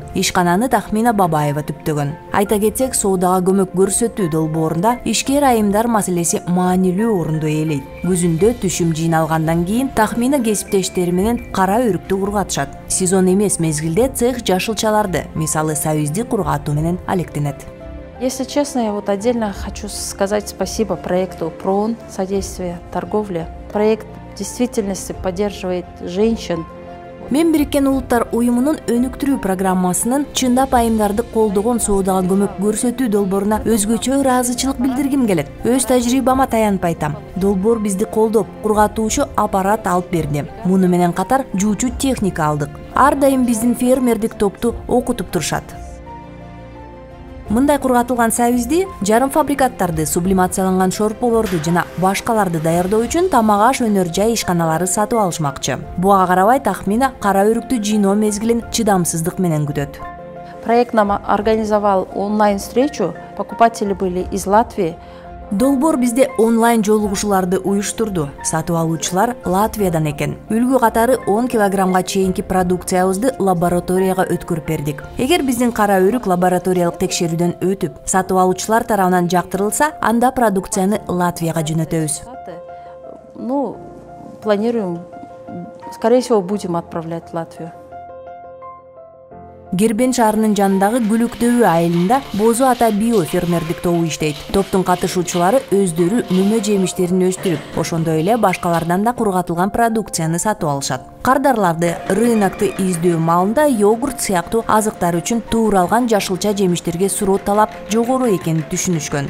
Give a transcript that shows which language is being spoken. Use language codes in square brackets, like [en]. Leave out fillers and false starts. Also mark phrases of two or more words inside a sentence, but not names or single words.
[ky] Ишкананы Тахмина Бабаева түптөгөн. Айта кетсек, соодага көмөк көрсөтүү долбоорунда ишкер айымдар маселеси маанилүү орунду ээлейт. Күзүндө түшүм жыйналгандан кийин Тахмина кесиптештери менен кара өрүктү кургатышат. Сезон эмес мезгилде цех жашылчаларды, мисалы сабизди кургатуу менен алектенет. [ru] Если честно, я отдельно хочу сказать спасибо проекту ПРООН «Содействие торговле». Проект в действительности поддерживает женщин. [ky] Мен Бириккен Улуттар уюмунун өнүктүрүү программасынын чындап айымдарды колдогон соодага көмөк көрсөтүү долбооруна өзгөчө ыраазычылык билдиргим келет. Өз тажрыйбама таянып айтам. Долбоор бизди колдоп, кургатуучу аппарат алып берди. Муну менен катар жуучу техника алдык. Ар дайым биздин фермердик топту окутуп турушат. Мындай кургатылган сабизди, жарым фабрикаттарды, сублимацияланган шорполорду жана башкаларды даярдоо үчүн тамак аш өнөр жай ишканалары сатып алышмакчы. Буга карабай Тахмина кара өрүктү жыйноо мезгилин чыдамсыздык менен күтөт. [ru] Проект нам организовал онлайн-встречу. Покупатели были из Латвии. [ky] Долбоор бизде онлайн жолугушууларды уюштурду. Сатып алуучулар Латвиядан экен. Үлгү катары 10 килограммга чейинки продукциябызды лабораторияга өткөрүп бердик. Эгер биздин кара өрүк лабораториялык текшерүүдөн өтүп, сатып алуучулар тарабынан жактырылса, анда продукцияны Латвияга жөнөтөбүз. [ru] Планируем, скорее всего, будем отправлять в Латвию. [ky] Гербен шаарынын жанындагы Гүлүктөбү айылында Бозу ата био фермердик тобу иштейт. Топтун катышуучулары өздөрү мөмө жемиштерин өстүрүп, ошондой эле башкалардан да кургатылган продукцияны сатып алышат. Кардарларды рынокту издөө маалында йогурт сыяктуу азыктар үчүн тууралган жашылча жемиштерге суроо талап жогору экенин түшүнүшкөн.